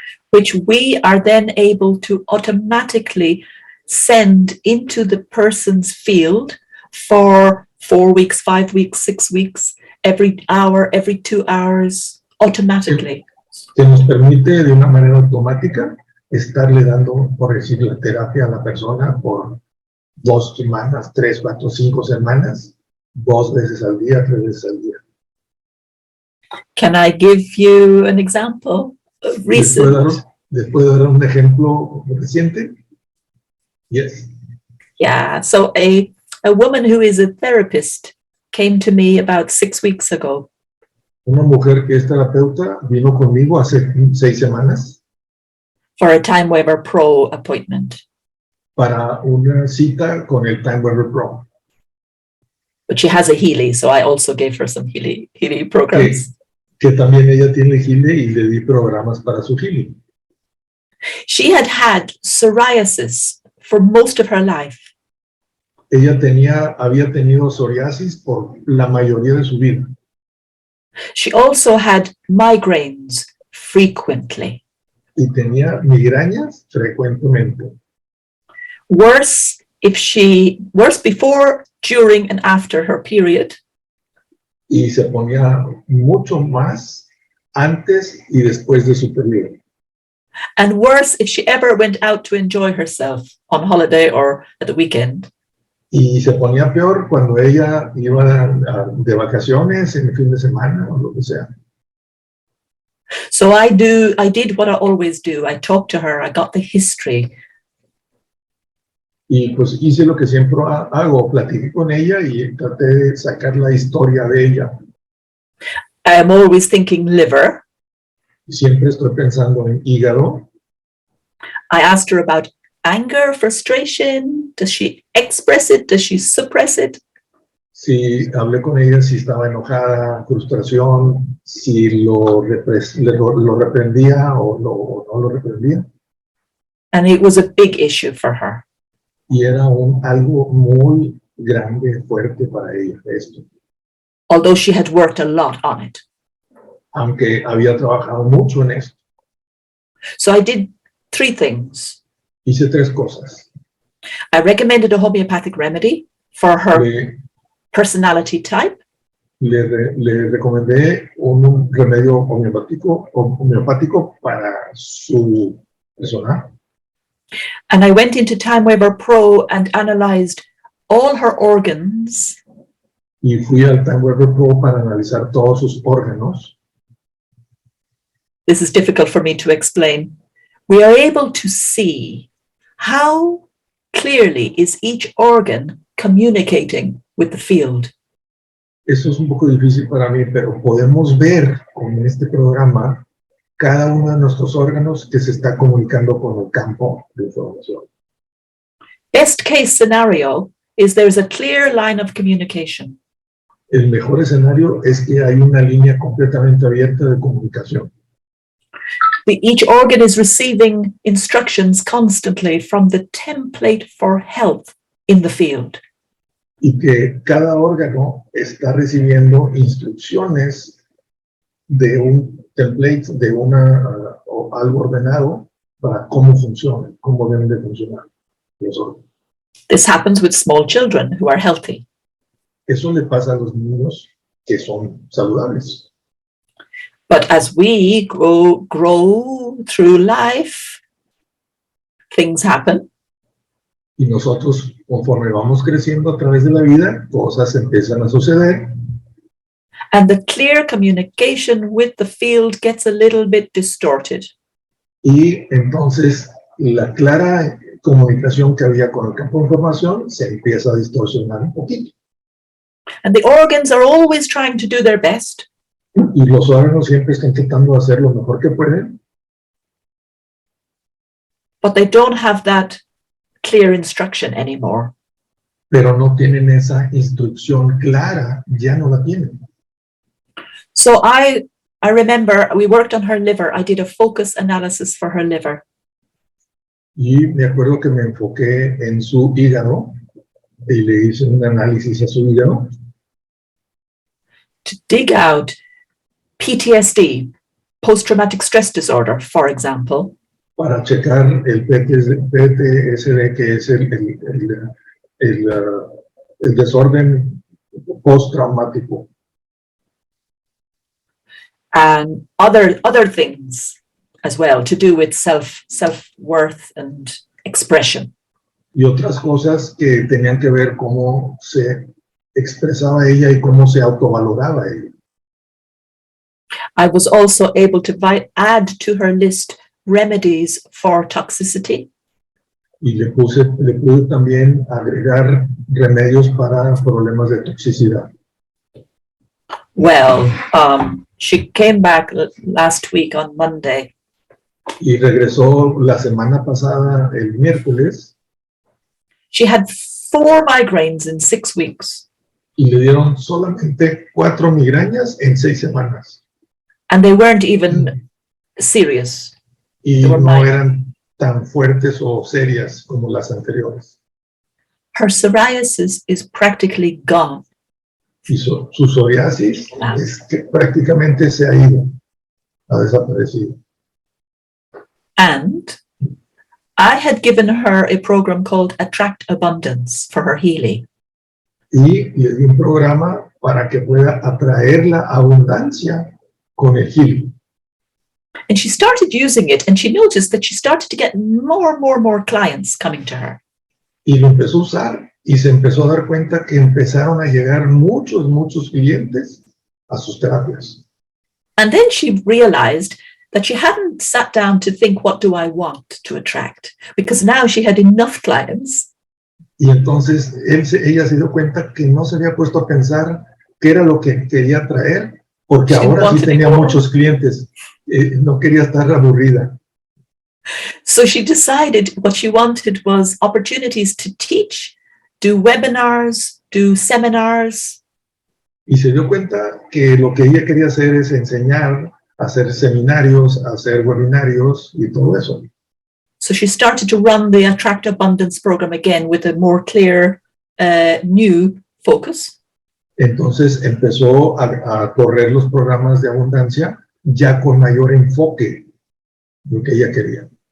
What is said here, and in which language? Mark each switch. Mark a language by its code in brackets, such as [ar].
[en] which we are then able to automatically send into the person's field for 4 weeks, 5 weeks, 6 weeks, every hour, every 2 hours, automatically. [es] Que nos permite de una manera automática estarle dando, por decir, la terapia a la persona por 2 semanas, 3, 4, 5 semanas, 2 veces al día, 3 veces al día. [en] Can I give you an example? [es] ¿Les puedo dar un ejemplo reciente? [en] Yes. Yeah, so a woman who is a therapist came to me about 6 weeks ago. [es] Una mujer que es terapeuta vino conmigo hace 6 semanas [en] For a Time Weaver Pro appointment. [es] para una cita con el Time Weaver Pro. [en] But she has a Healy, so I also gave her some Healy programs. [es] Que también ella tiene Healy y le di programas para su Healy. [en] She had psoriasis for most of her life. [es] Ella había tenido psoriasis por la mayoría de su vida. [en] She also had migraines frequently. [es] Y tenía migrañas frecuentemente. [en] Worse before, during, and after her period. [es] Y se ponía mucho más antes y después de su periodo. [en] And worse if she ever went out to enjoy herself on holiday or at the weekend. [es] Y se ponía peor cuando ella iba de vacaciones en el fin de semana o lo que sea. [en] So I did what I always do. I talked to her, I got the history. [es] Y pues hice lo que siempre hago, platiqué con ella y traté de sacar la historia de ella. [en] I am always thinking liver. [es] Siempre estoy pensando en hígado. [en] I asked her about anger, frustration. Does she express it? Does she suppress it? [es] Si hablé con ella, si estaba enojada, frustración, si lo reprendía o no lo reprendía. [en] And it was a big issue for her. [es] Y era algo muy grande, fuerte para ella, esto. [en] Although she had worked a lot on it. [es] Aunque había trabajado mucho en esto. [en] So I did 3 things. [es] Hice 3 cosas. [en] I recommended a homeopathic remedy for her personality type. [es] Le recomendé un remedio homeopático para su persona. [en] And I went into Time Weaver Pro and analyzed all her organs. [es] Y fui al Time Weaver Pro para analizar todos sus órganos. [en] This is difficult for me to explain. We are able to see how clearly is each organ communicating with the field. [es] Eso es un poco difícil para mí, pero podemos ver con este programa cada uno de nuestros órganos que se está comunicando con el campo de información. [en] Best case scenario is there's a clear line of communication. [es] El mejor escenario es que hay una línea completamente abierta de comunicación. [en] Each organ is receiving instructions constantly from the template for health in the field. [es] Y que cada órgano está recibiendo instrucciones de un template, de algo ordenado para cómo funciona, cómo deben de funcionar los órganos. [en] This happens with small children who are healthy. [es] Eso le pasa a los niños que son saludables. [en] But as we grow through life, things happen. [es] Y nosotros, conforme vamos creciendo a través de la vida, cosas empiezan a suceder. [en] And the clear communication with the field gets a little bit distorted. [es] Y entonces la clara comunicación que había con el campo de información se empieza a distorsionar un poquito. [en] And the organs are always trying to do their best. [es] Y los órganos siempre están tratando de hacer lo mejor que pueden. [en] But they don't have that clear instruction anymore. [es] Pero no tienen esa instrucción clara, ya no la tienen. [en] So I remember we worked on her liver. I did a focus analysis for her liver. [es] Y me acuerdo que me enfoqué en su hígado y le hice un análisis a su hígado. [en] to dig out PTSD, post-traumatic stress disorder, for example, [es] para checar el PTSD, que es el desorden postraumático, [en] and other things as well to do with self-worth and expression. [es] y otras cosas que tenían que ver cómo se expresaba ella y cómo se autovaloraba ella. [en] I was also able to add to her list remedies for toxicity. [es] Y le pude también agregar remedios para problemas de toxicidad. [en] Well, she came back last week on Monday. [es] Y regresó la semana pasada, el miércoles, [en] She had 4 migraines in 6 weeks. [es] y le dieron solamente 4 migrañas en 6 semanas. [en] And they weren't even serious. [es] Y no eran tan fuertes o serias como las anteriores. [en] Her psoriasis is practically gone. [es] Y su psoriasis es que prácticamente se ha ido, ha desaparecido. [en] And I had given her a program called Attract Abundance for her healing. [es] Y le di un programa para que pueda atraer la abundancia con el healing. [en] And she started using it, and she noticed that she started to get more clients coming to her. [es] Y lo empezó a usar y se empezó a dar cuenta que empezaron a llegar muchos clientes a sus terapias. [en] And then she realized that she hadn't sat down to think, what do I want to attract? Because now she had enough clients. [es] Y entonces ella se dio cuenta que no se había puesto a pensar qué era lo que quería atraer, porque ahora sí tenía muchos clientes. No quería estar aburrida. [en] So she decided what she wanted was opportunities to teach, do webinars, do seminars. [es] Y se dio cuenta que lo que ella quería hacer es enseñar, hacer seminarios, hacer webinarios y todo eso. [en] So she started to run the Attract Abundance program again with a more clear, new focus. [es] Entonces empezó a correr los programas de abundancia ya con mayor enfoque de lo que ella quería.